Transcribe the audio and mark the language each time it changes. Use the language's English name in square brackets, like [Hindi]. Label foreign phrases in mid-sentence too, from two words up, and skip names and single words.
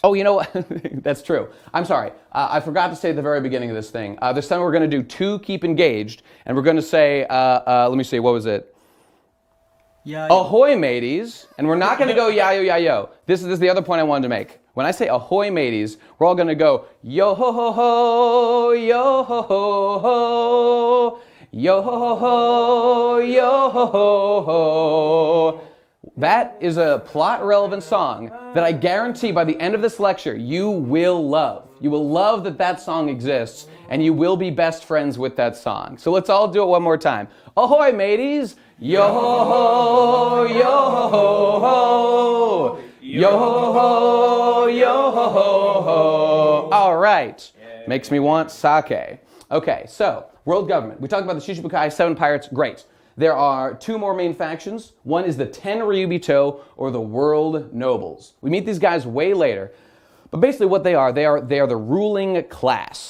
[English] Oh, you know what? That's true. I'm sorry. I forgot to say at the very beginning of this thing. This time we're going to do 2 keep engaged, and we're going to say, let me see, what was it? Yeah. Ahoy, mateys. And we're not going to go yayo yayo. This is the other point I wanted to make. When I say ahoy, mateys, we're all going to go yo ho ho ho, yo ho ho ho, yo ho ho ho, yo ho ho ho. That is a plot-relevant song that I guarantee by the end of this lecture you will love. You will love that that song exists, and you will be best friends with that song. So let's all do it one more time. Ahoy, mateys! Yo ho ho, yo ho ho ho, yo ho ho, yo ho ho ho. All right, makes me want sake. Okay, so world government. We talked about the Shichibukai 7 pirates. Great. There are 2 more main factions. One is the Ten Ryubito, or the World Nobles. We meet these guys way later. But basically what they are the ruling class.